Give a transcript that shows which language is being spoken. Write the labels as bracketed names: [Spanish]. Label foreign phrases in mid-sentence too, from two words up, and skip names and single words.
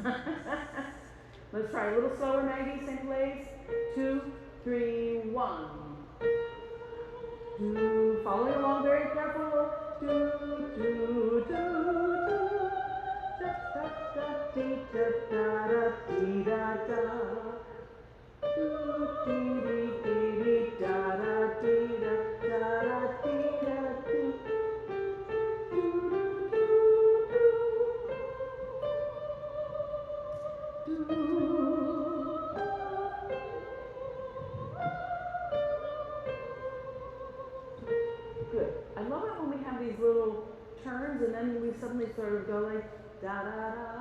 [English] Let's try a little slower, Maggie, same place. 2, 3, 1. Do, following along very careful. Do, do, do, do. Da, da, da, dee, da, da, da, dee, da, da. Do, dee, dee, dee, dee, da, da, dee, da, da, dee, da, dee. Good. I love it when we have these little turns and then we suddenly sort of go like da da da.